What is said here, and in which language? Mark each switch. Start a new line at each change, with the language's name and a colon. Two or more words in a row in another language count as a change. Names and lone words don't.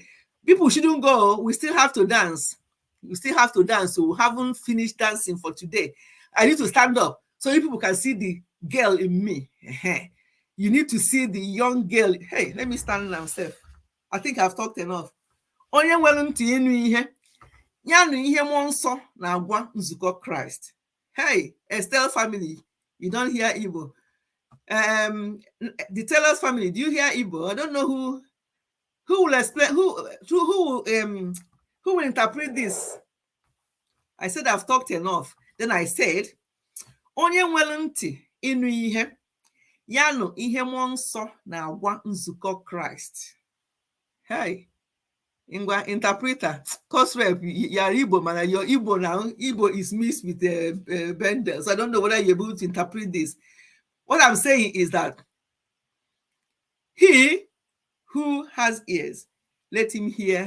English: People shouldn't go. We still have to dance. We still have to dance. So we haven't finished dancing for today. I need to stand up so you people can see the girl in me. You need to see the young girl. Hey, let me stand myself. I think I've talked enough.
Igbo: Onye nwere ntị ịnụ ihe, ya nụ ihe mmụọ nsọ na-agwa nzukọ Christ.
English: Hey, Estelle family, you don't hear Igbo. The Taylor's family, do you hear Igbo? I don't know who will explain, who will interpret this. I said I've talked enough. Then I said,
Igbo: onye nwere ntị ịnụ ihe, ya nụ ihe mmụọ nsọ na-agwa nzukọ Christ.
English: Hey, Ingwa interpreter, course rep, you're Igbo, man. Your Igbo now. Igbo is mixed with Bendel. So I don't know whether you're able to interpret this. What I'm saying is that he who has ears, let him hear.